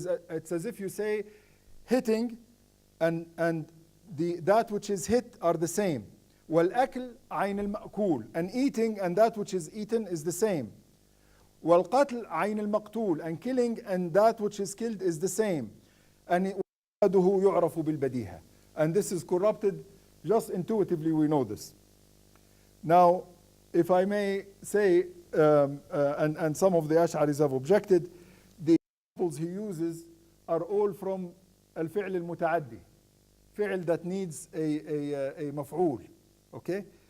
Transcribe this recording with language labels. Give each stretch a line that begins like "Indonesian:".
English: It's as if you say hitting and that which is hit are the same.
Arabic: والأكل عين المأكول,
English: and eating and that which is eaten is the same.
Arabic: والقتل عين المقتول,
English: and killing and that which is killed is the same.
Arabic: and يعرف بالبديهة.
English: And this is corrupted. Just intuitively we know this. Now, if I may say, and some of the Ash'aris have objected, the examples he uses are all from الفعل المتعدي, فعل that needs a مفعول. Okay?